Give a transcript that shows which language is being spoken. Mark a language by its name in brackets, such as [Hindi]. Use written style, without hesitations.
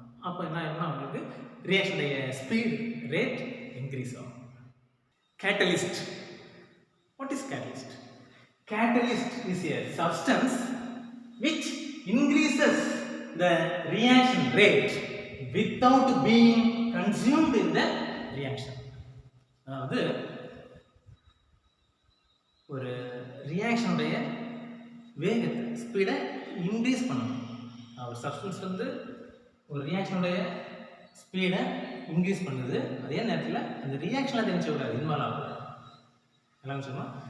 [Tamil] அப்போ என்ன ஆகும்னா உங்களுக்கு ரியாக்ஷனுடைய ஸ்பீட் ரேட் இன்க்ரீஸ் ஆகும். [English] Catalyst. What is catalyst? Catalyst is a substance which increases the reaction rate without being consumed in the reaction. [Tamil] அதாவது ஒரு ரியாக்ஷனுடைய வேகத்தை ஸ்பீடை இன்க்ரீஸ் பண்ணணும். ஒரு சப்ஸ்டன்ஸ் வந்து ஒரு ரியாக்ஷனுடைய ஸ்பீடை இன்க்ரீஸ் பண்ணுது, அதே நேரத்தில் அந்த ரியாக்ஷனில் தெரிஞ்ச விடாது, இன்வால்வ் ஆகக்கூடாது. எல்லாம் சொன்னோம்.